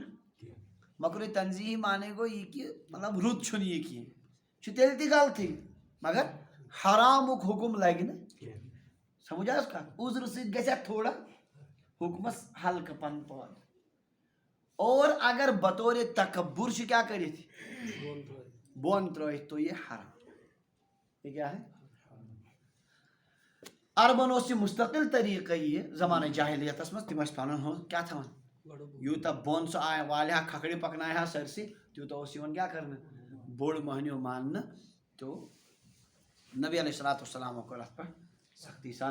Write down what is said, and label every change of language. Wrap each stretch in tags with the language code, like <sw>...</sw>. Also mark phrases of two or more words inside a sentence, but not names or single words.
<ks>مکروہ تنزیہی مانے گوٚو یہِ کہِ مطلب رُت چھُنہٕ یہِ کینٛہہ چھُ تیٚلہِ تہِ غلطٕے مگر حرامُک حُکم لگہِ نہٕ. سمجھ حظ کتھ. عذرٕ سۭتۍ گژھِ اتھ تھوڑا حُکمس ہلکہٕ پن پٲدٕ.</ks> <ur>اور اگر بطور تکبر</ur> <ks>چھُ کیٛاہ کٔرِتھ بۄن ترٲیِتھ</ks> <ur>تو یہ حرام. یہ کیا ہے</ur> <ks>عربن اوس یہِ مستقل طریقہٕ یہِ زمانہ جاہلیتس منٛز تِم ٲسۍ پنُن ہُہ کیٛاہ تھاوان یوٗتاہ بۄن سُہ والہِ ہا کھکھرِ پکنایہِ ہا سٲرسٕے تیوٗتاہ اوس یِوان کیٛاہ کرنہٕ بوٚڑ مٔہنیوٗ ماننہٕ. تو نبی</ks> <ar>علیہ الصلوٰتُ وسلامو</ar> <ks>کٔر اتھ پٮ۪ٹھ سختی سان.</ks>